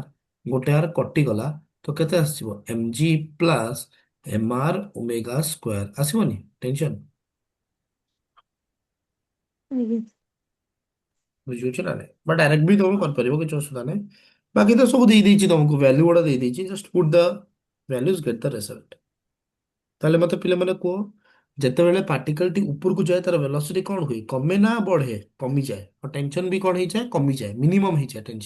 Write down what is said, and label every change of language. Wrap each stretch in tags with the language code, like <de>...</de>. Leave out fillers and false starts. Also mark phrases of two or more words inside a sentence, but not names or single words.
<or>ଗୋଟେ r କଟି ଗଲା, ତ କେତେ ଆସିବ?</or> <en>mg plus mr omega square आसीबोनी टेंशन। यस</en> <or>ବୁଝିହଉଛି ନା ନାଇଁ? ବା ଡାଇରେକ୍ଟ ବି ତମେ କରିପାରିବ, କିଛି ଅସୁବିଧା ନାହିଁ। ବାକି ତ ସବୁ ଦେଇ ଦେଇଛି ତମକୁ, ଭ୍ୟାଲ୍ୟୁ ଗୁଡା ଦେଇ ଦେଇଛି।</or> <en>Just put the values, get the result.</en> <or>ତାହେଲେ ମତେ ପିଲାମାନେ କୁହ, ଯେତେବେଳେ ପାର୍ଟିକଲଟି ଉପରକୁ ଯାଏ ତାର ଭେଲୋସିଟି କଣ ହୁଏ? କମେ ନା ବଢେ? କମିଯାଏ। ଆଉ ଟେନସନ ବି କଣ ହେଇଯାଏ? କମିଯାଏ, ମିନିମମ ହେଇଯାଏ ଟେନସନ।</or>